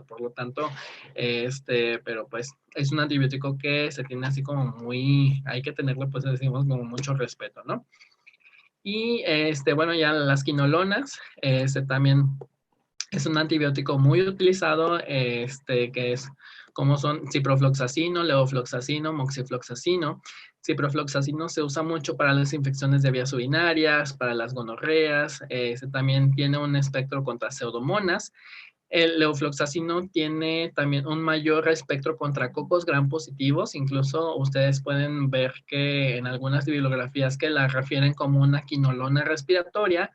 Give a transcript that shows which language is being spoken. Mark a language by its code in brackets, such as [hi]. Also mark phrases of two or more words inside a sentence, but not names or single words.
[es] Por lo tanto, pero pues es un antibiótico que se tiene así como muy, hay que tenerlo, pues decimos, como mucho respeto, ¿no? Y bueno, ya las quinolonas, también es un antibiótico muy utilizado, que es como son ciprofloxacino, levofloxacino, moxifloxacino. Ciprofloxacino se usa mucho para las infecciones de vías urinarias, para las gonorreas. También tiene un espectro contra pseudomonas. El levofloxacino tiene también un mayor espectro contra cocos gram positivos. Incluso ustedes pueden ver que en algunas bibliografías que la refieren como una quinolona respiratoria.